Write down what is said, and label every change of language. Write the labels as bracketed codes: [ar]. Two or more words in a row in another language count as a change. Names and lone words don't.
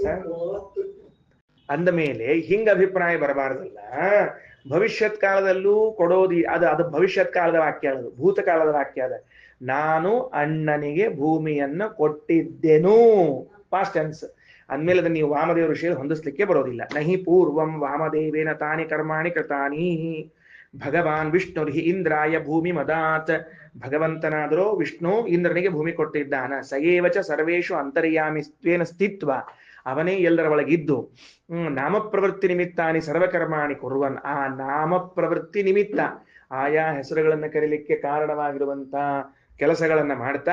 [kn] ಅಂದ ಮೇಲೆ ಹಿಂಗ ಅಭಿಪ್ರಾಯ ಬರಬಾರ್ದಲ್ಲ. ಭವಿಷ್ಯತ್ ಕಾಲದಲ್ಲೂ ಕೊಡೋದಿ ಅದು ಭವಿಷ್ಯತ್ ಕಾಲದ ವಾಕ್ಯ, ಅದು ಭೂತಕಾಲದ ವಾಕ್ಯ ಅದ. ನಾನು ಅಣ್ಣನಿಗೆ ಭೂಮಿಯನ್ನ ಕೊಟ್ಟಿದ್ದೆನು, [en] past tense. [kn] ಅಂದ್ಮೇಲೆ ಅದನ್ನ ನೀವು ವಾಮದೇವ ಋಷಿ ಹೊಂದಿಸ್ಲಿಕ್ಕೆ ಬರೋದಿಲ್ಲ. [sa] ನಹಿ ಪೂರ್ವಂ ವಾಮದೇವೇನ ತಾನಿ ಕರ್ಮಾಣಿ ಕೃತಾನಿ ಭಗವಾನ್ ವಿಷ್ಣು ಹಿ ಇಂದ್ರಾಯ ಭೂಮಿ ಮದಾತ್. [kn] ಭಗವಂತನಾದರೂ ವಿಷ್ಣು ಇಂದ್ರನಿಗೆ ಭೂಮಿ ಕೊಟ್ಟಿದ್ದಾನ. [sa] ಸಯೇವಚ ಸರ್ವೇಶು ಅಂತರ್ಯಾಮಿತ್ವೇನ ಸ್ಥಿತ್ವ, [kn] ಅವನೇ ಎಲ್ಲರ ಒಳಗಿದ್ದು [sa] ನಾಮ ಪ್ರವೃತ್ತಿ ನಿಮಿತ್ತಾನಿ ಸರ್ವಕರ್ಮಾಣಿ ಕುರ್ವನ್. [kn] ಆ [sa] ನಾಮ ಪ್ರವೃತ್ತಿ ನಿಮಿತ್ತ [kn] ಆಯಾ ಹೆಸರುಗಳನ್ನ ಕರೀಲಿಕ್ಕೆ ಕಾರಣವಾಗಿರುವಂತ ಕೆಲಸಗಳನ್ನ ಮಾಡ್ತಾ.